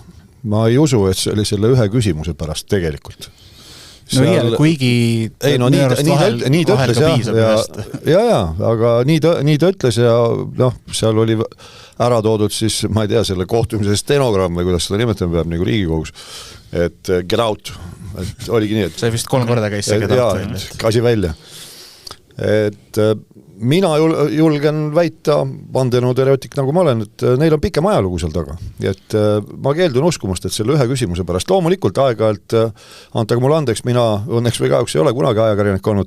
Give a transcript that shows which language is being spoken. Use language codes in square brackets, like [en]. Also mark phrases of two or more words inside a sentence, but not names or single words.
[et] Ma ei usu, et see oli selle ühe küsimuse pärast tegelikult. Kuigi nii ta ütles aga nii ta ütles ja seal oli ära toodud siis, ma ei tea, selle kohtumise stenogramm või kuidas seda nimetama peab nagu Riigikogus, et [en] get out, [et] et oligi nii, et see vist 3 korda käis see [en] get out. [et] Kasi välja. Et mina julgen väita, vandenõuteoreetik nagu ma olen, et neil on pikem ajalugu seal taga. Et ma keeldun uskumast, et selle ühe küsimuse pärast loomulikult aeg-ajalt, antaga mulle andeks, mina õnneks või kahjuks ei ole kunagi ajakirjanik olnud.